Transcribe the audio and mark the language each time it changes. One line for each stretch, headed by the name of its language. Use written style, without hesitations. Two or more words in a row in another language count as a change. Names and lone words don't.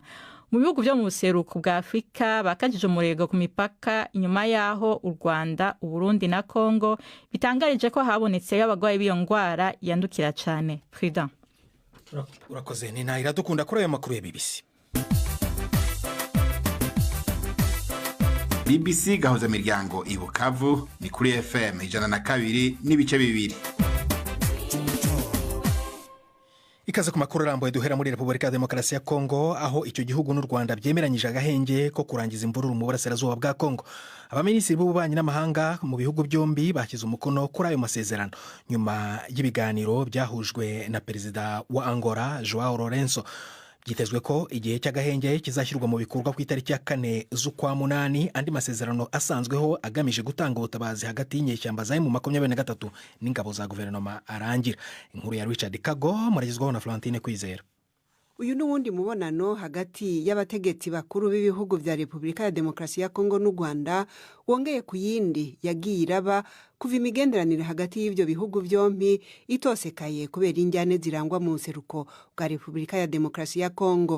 Rundi: Mu bihugu vyo mu buseruko bwa Afrika bakajije umurego ku mipaka inyuma yaho u Rwanda, Uburundi na Kongo bitangarije ko habonetse y'abagwayi b'iyo ngwara yandukira cane. Prudent. Urakoze ni naira dukunda kuri ayo makuru ya BBC.
Kinyarwanda: BBC Gahuza Miryango i Bukavu ni kuri FM 102.2. Ikaze ku makuru arambuye duhera muri Repubulika ya Demokarasi ya Kongo, aho icyo gihugu n'u Rwanda byemeranyije agahenge ko kurangiza imvururu mu burasirazuba bwa Kongo. Abaminisitiri b'ububanyi n'amahanga mu bihugu byombi bashyize umukono kuri ayo masezerano nyuma y'ibiganiro byahujwe na perezida wa Angola Joao Lourenço. Byitezwe ko igihe cy'agahenge kizashyirwa mu bikorwa ku itariki ya 4 z'ukwa munani. Andi masezerano asanzweho agamije gutanga ubutabazi hagati y'inyeshyamba za M23 n'ingabo za guverinoma arangira. Inkuru ya Richard Kago muragizwaho na Florentine Kwizera.
Rundi: Uyu n'uwundi mubonano hagati y'abategetsi bakuru b'ibihugu vya Repubulika ya Demokarasi ya Kongo n'u Rwanda wongeye ku yindi yagiye iraba kuva imigenderanire hagati y'ivyo bihugu vyompi itosekaye kubera injyane zirangwa mu nseruko bwa Repubulika ya Demokarasi ya Kongo.